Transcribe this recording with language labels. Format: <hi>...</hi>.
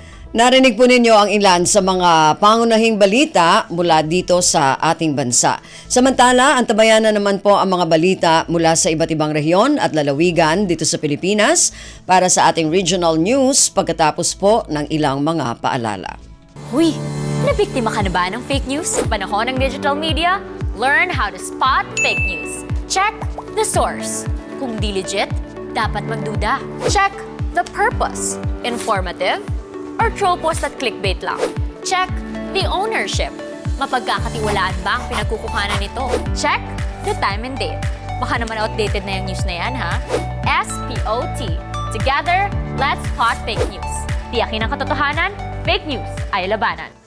<tl>Narinig po ninyo ang ilan sa mga pangunahing balita mula dito sa ating bansa. Samantala, antabayan na naman po ang mga balita mula sa iba't ibang rehiyon at lalawigan dito sa Pilipinas para sa ating regional news pagkatapos po ng ilang mga paalala. Huy, nabiktima ka na ba ng fake news sa panahon ng digital media?</tl> <en>Learn how to spot fake news. Check the source.</en> <tl>Kung di legit, dapat magduda.</tl> <en>Check the purpose. Informative or troll post at clickbait lang. Check the ownership.</en> <tl>Mapagkakatiwalaan ba ang pinagkukuhanan nito?</tl> <en>Check the time and date.</en> <tl>Baka naman outdated na yung news na yan, ha?</tl> <en>SPOT. Together, let's spot fake news.</en> <tl>Tiyakin ang katotohanan, fake news ay labanan.</tl>